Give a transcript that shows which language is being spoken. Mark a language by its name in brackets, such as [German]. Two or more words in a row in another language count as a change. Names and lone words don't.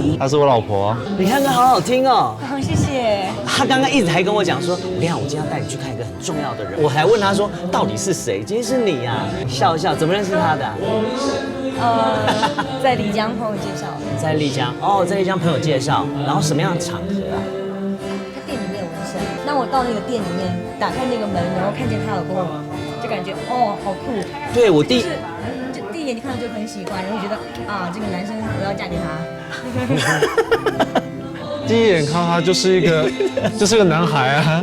[Chinese] 她是我老婆啊。你唱歌好好聽哦。好，謝謝。他剛剛一直還跟我講說，亮，我今天要帶你去看一個很重要的人。我還問他說，到底是誰？今天是你啊！笑一笑，怎麼認識他的啊？在麗江朋友介紹的。在麗江哦，在麗江朋友介紹，然後什麼樣的場合啊？他店裡面有紋身，那我到那個店裡面打開那個門，然後看見他老公，就感覺哦，好酷。對我第就第一眼就看到就很喜歡，然後覺得啊，這個男生我要嫁給他。第一眼看到他就是個男孩啊，